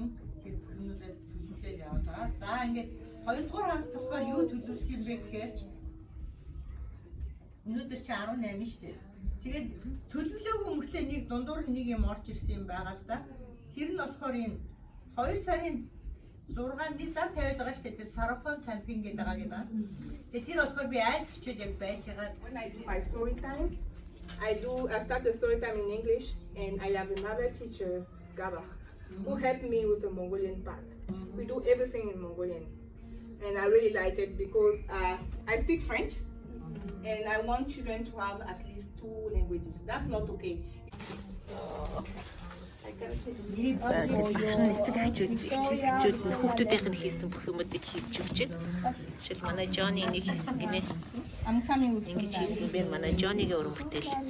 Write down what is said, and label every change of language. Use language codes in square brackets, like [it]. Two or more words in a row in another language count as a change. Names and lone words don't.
[mn] Тэр бүхнүүдээ төлөвлөж явуулгаа. За ингээд 2 дугаар хагас болохоор юу төлөвлөсөн юм бэ гэхээр өнөөдөр чи 18 шүү дээ. Тэгээд төлөвлөөгүй мөртлөө нэг дундуур нэг юм орж ирсэн юм байгаа л да. Тэр нь болохоор энэ 2 сарын 6-нд зам тавиад байгаа шүү дээ. Тэр Сарафан сампин гэдэг байгаа гэдэг. Тэгээд тэр болохоор би аль бичээд яг байж байгаа. [en] When I do my story time, I start the story time in English, and I have another teacher, Gaba, who helped me with the Mongolian part. We do everything in Mongolian, and I really like it because I speak French, and I want children to have at least 2 languages. That's not okay. [mn] За эцэг хайчууд нь хүүхдүүдийнх нь хийсэн бүх юмуудыг хийж өгч байна. Жишээл манай Johnny нэг хийсэн гинэ. Ингэж хийсэн бэ манай Johnny-гийн уран бүтээл.